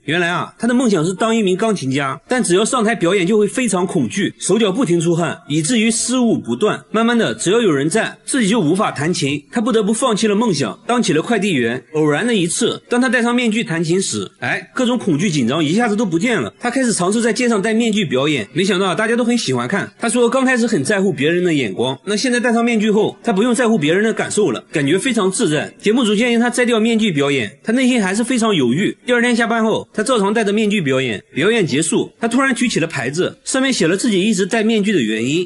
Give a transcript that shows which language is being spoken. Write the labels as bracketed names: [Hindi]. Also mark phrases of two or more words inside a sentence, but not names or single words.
[Chinese] 原來啊，他的夢想是當一名鋼琴家，但只要上台表演就会非常恐懼，手腳不停出汗，以至於失誤不斷。慢慢的，只要有人在，自己就無法彈琴，他不得不放棄了夢想，當起了快遞員。偶然的一次，當他戴上面具彈琴時，各種恐懼緊張一下子都不見了。他開始嘗試在街上戴面具表演，沒想到大家都很喜歡看。他說剛開始很在乎別人的眼光，那現在戴上面具後，他不用在乎別人的感受了，感覺非常自在。節目組建議他摘掉面具表演，他內心還是非常猶豫。第二天下班後，他照常戴着面具表演。表演結束，他突然舉起了牌子，上面寫了自己一直戴面具的原因。